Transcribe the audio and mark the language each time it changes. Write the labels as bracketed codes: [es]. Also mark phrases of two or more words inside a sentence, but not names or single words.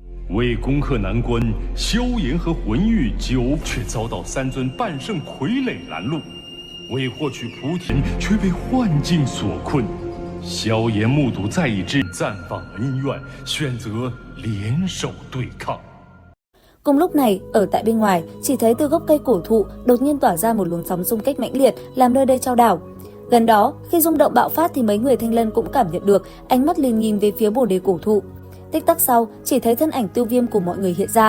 [zh] 为攻克难关，萧炎和魂玉却遭到三尊半圣傀儡拦路，为获取菩提却被幻境所困。萧炎目睹在意之暂放恩怨，选择联手对抗。 [vi] Cùng lúc này, ở tại bên ngoài, chỉ thấy từ gốc cây cổ thụ đột nhiên tỏa ra một luồng sóng xung kích mãnh liệt, làm nơi đây chao đảo. Gần đó, khi rung động bạo phát thì mấy người Thanh Lân cũng cảm nhận được, ánh mắt liền nhìn về phía bồ đề cổ thụ. Tích tắc sau, chỉ thấy thân ảnh Tiêu Viêm của mọi người hiện ra.